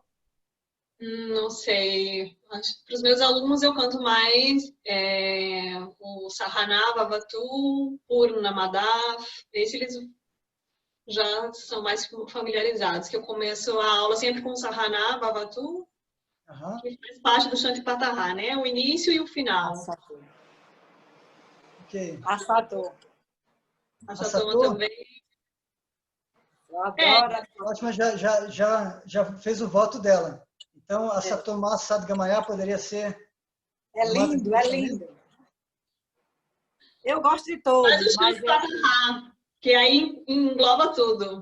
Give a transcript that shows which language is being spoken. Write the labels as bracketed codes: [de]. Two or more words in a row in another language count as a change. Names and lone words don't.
[pt] Não sei. Para os meus alunos eu canto mais o Sahana Vavatu, Purnamadav. Esse eles já são mais familiarizados, que eu começo a aula sempre com o Sahana Vavatu, que faz parte do Shantipatara, né? O início e o final. Ok. Asato. Asatoma também. Eu adoro. Ótima, já fez o voto dela. Então, a Satoma Sadgamaya poderia ser... É lindo, é lindo. Eu gosto de todos. Mas o Shantipatara, que aí engloba tudo.